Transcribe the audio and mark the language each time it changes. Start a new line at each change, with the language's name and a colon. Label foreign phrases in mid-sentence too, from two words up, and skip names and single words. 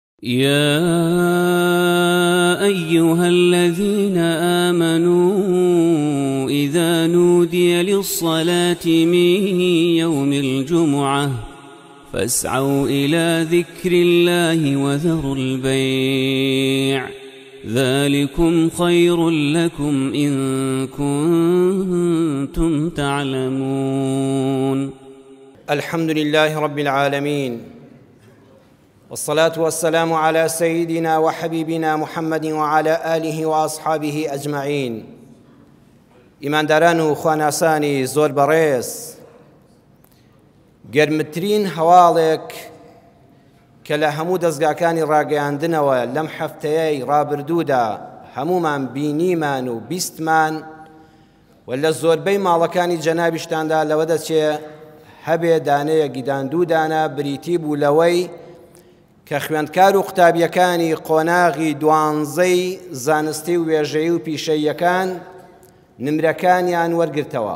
Arabic: يا أيها الذين آمنوا إذا نودي للصلاة من يوم الجمعة فاسعوا إلى ذكر الله وذروا البيع ذلكم خير لكم إن كنتم تعلمون. الحمد لله رب العالمين، والصلاة والسلام على سيدنا وحبيبنا محمد وعلى آله وأصحابه أجمعين.
Central Kurdish: ئیمانداران و خواناسانی زۆر بەڕێز، گەرمترین هەواڵێک کە لە هەموو دەستگاکانی ڕاگەیاندنەوە لەم هەفتەیەی ڕابردوودا هەمومان بینیمان و بیستمان و لە زۆربەی ماڵەکانی جەنابیشتاندا لەوە دەچێت هەبێ دانەیەکی دوو دانە بریتی بوو لەوەی کە خوێندکار و قوتابیەکانی قۆناغی دوانزەی زانستی و وێژەیی و پیشەییەکان نمرەکانیان وەرگرتەوە.